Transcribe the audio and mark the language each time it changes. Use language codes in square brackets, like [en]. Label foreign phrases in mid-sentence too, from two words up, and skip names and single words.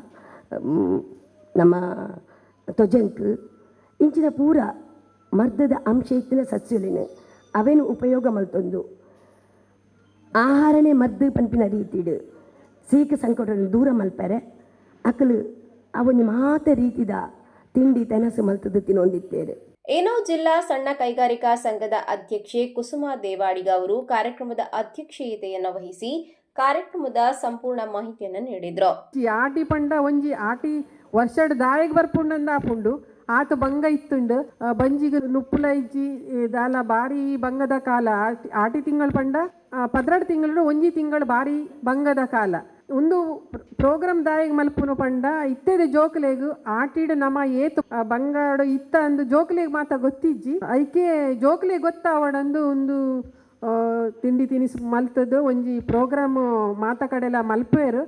[tcy] ನಮ್ಮ ತೊಜಂಕ್ ಇಂಚಿನ ಪೂರ ಮರ್ದದ ಅಂಶ ಇತ್ತಿನ ಸಸ್ಯುಲಿನ ಅವೇನು ಉಪಯೋಗ ಮಲ್ತೊಂದು ಆಹಾರನೇ ಮದ್ದು ಪಂಪಿನ ರೀತಿಡು ಸೀಕ ಸಂಕಟವನ್ನು ದೂರ ಮಲ್ಪರೆ ಅಕಲು ಅವನಿ ಮಾತ ರೀತಿದ ತಿಂಡಿ ತೆನಸು ಮಲ್ತದ್ದು ತಿನ್ನೊಂದಿತ್ತೇರು. [kn] ಏನೋ ಜಿಲ್ಲಾ ಸಣ್ಣ ಕೈಗಾರಿಕಾ ಸಂಘದ ಅಧ್ಯಕ್ಷೆ ಕುಸುಮಾ ದೇವಾಡಿಗ ಅವರು ಕಾರ್ಯಕ್ರಮದ ಅಧ್ಯಕ್ಷತೆಯನ್ನು ವಹಿಸಿ ಕಾರ್ಯಕ್ರಮದ ಸಂಪೂರ್ಣ ಮಾಹಿತಿಯನ್ನು ನೀಡಿದ್ರು. [tcy] ಆಟಿ ಪಂಡ ಒಂಜಿ ಆಟಿ ವರ್ಷಡ್ ದಾಯಿಗೆ ಬರ್ಪುಂಡಂದ ಆಪುಂಡು ಆಟ ಬಂಗ ಇತ್ತುಂಡು ಬಂಜಿಗೆ ನುಪ್ಪುಲ ಇಜ್ಜಿ ದಾಲ ಬಾರಿ ಬಂಗದ ಕಾಲ. ಆಟಿ ತಿಂಗಳು ಪಂಡ 12 ತಿಂಗಳು ಒಂಜಿ ತಿಂಗಳು ಬಾರಿ ಬಂಗದ ಕಾಲ. ಒಂದು ಪ್ರೋಗ್ರಾಮ್ ದಾಯಿಗೆ ಮಲ್ಪುನು ಪಂಡ ಇತ್ತೇದೆ ಜೋಕುಲೆಗು ಆಟಿಡು ನಮ್ಮ ಏತು ಬಂಗಾಡು ಇತ್ತ ಅಂದು ಜೋಕುಲೆಗೆ ಮಾತ ಗೊತ್ತಿಜ್ಜಿ ಐಕೆ ಜೋಕುಲೆ ಗೊತ್ತಾವಡಂದು ಒಂದು ತಿಂಡಿ ತಿನಿಸು ಮಲ್ತದ್ದು ಒಂಜಿ ಪ್ರೋಗ್ರಾಮ್ ಮಾತ ಕಡೆಲ ಮಲ್ಪೇರು.